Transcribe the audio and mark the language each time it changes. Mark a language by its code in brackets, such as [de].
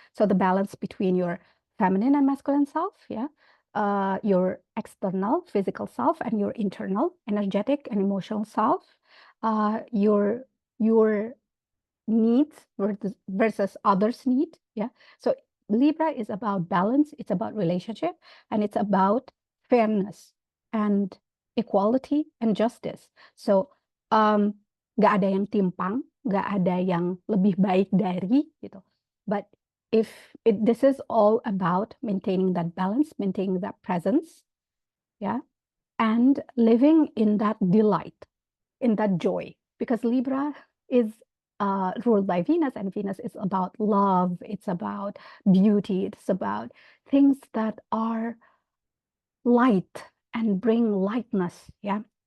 [en] So the balance between your feminine and masculine self, yeah, your external physical self and your internal energetic and emotional self, your needs versus others' need. Yeah. So Libra is about balance, it's about relationship, and it's about fairness and equality and justice. [id] So nggak ada yang timpang, nggak ada yang lebih baik dari gitu. [en] But if this is all about maintaining that balance, maintaining that presence, yeah, and living in that delight, in that joy, because Libra is ruled by Venus, and Venus is about love, it's about beauty, it's about things that are light and bring lightness, ya.